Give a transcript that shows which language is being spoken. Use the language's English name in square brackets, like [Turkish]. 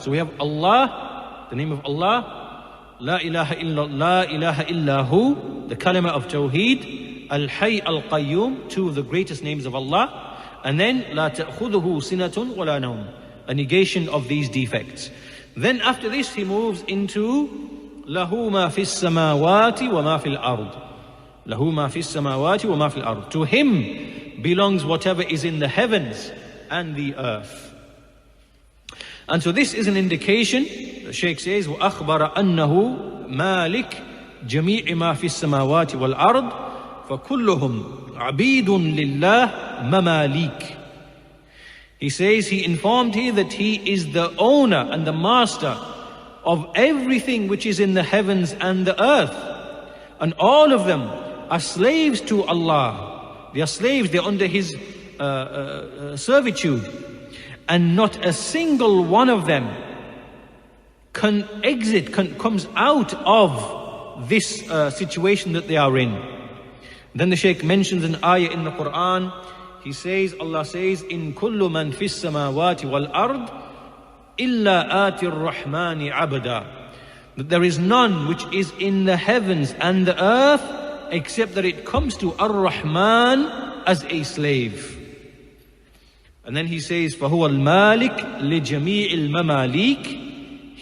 [English] So we have Allah, the name of Allah, [Arabic] لا إله إلا هو, [English] the kalima of Tawheed, Al-Hayy Al-Qayyum, two of the greatest names of Allah, and then [Arabic] لا تأخذه سنة ولا نوم, [English] a negation of these defects. Then after this he moves into [Arabic] له ما في السماوات وما في الأرض. له ما في السماوات وما في الأرض. [English] To him belongs whatever is in the heavens and the earth. And so this is an indication, the Shaykh says, [Arabic] وَأَخْبَرَ أَنَّهُ مَالِكْ جَمِيعِ مَا فِي السَّمَاوَاتِ وَالْأَرْضِ فَكُلُّهُمْ عَبِيدٌ لِلَّهِ مَمَالِيكٌ. [English] He says, he informed here that he is the owner and the master of everything which is in the heavens and the earth. And all of them are slaves to Allah. They are slaves, they are under His servitude. And not a single one of them comes out of this situation that they are in. Then the Shaykh mentions an ayah in the Quran. He says, Allah says, [Arabic] إِن كُلُّ مَنْ فِي السَّمَاوَاتِ وَالْأَرْضِ إِلَّا آتِ الرَّحْمَنِ عَبْدًا. [English] That there is none which is in the heavens and the earth except that it comes to Ar-Rahman as a slave. And then he says, [Arabic] فَهُوَ الْمَالِكِ لِجَمِيعِ الْمَمَالِيكِ.